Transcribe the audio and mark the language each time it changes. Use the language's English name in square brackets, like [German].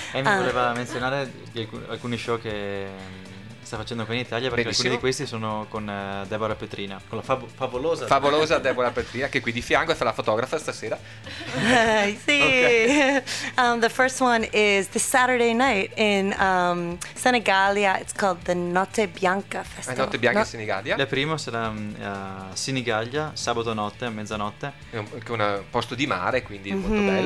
[Italian] Amy voleva menzionare alcuni show che sta facendo qui in Italia, perché benissimo. Alcuni di questi sono con Deborah Petrina, con la favolosa. Favolosa Deborah Petrina, che è qui di fianco e fa la fotografa stasera. Sì. Okay. [English] The first one is this Saturday night in Senigallia. It's called the Notte Bianca Festival. [Italian] Notte Bianca in Senigallia. La prima sarà a Senigallia, sabato notte, a mezzanotte. È un posto di mare, quindi mm-hmm.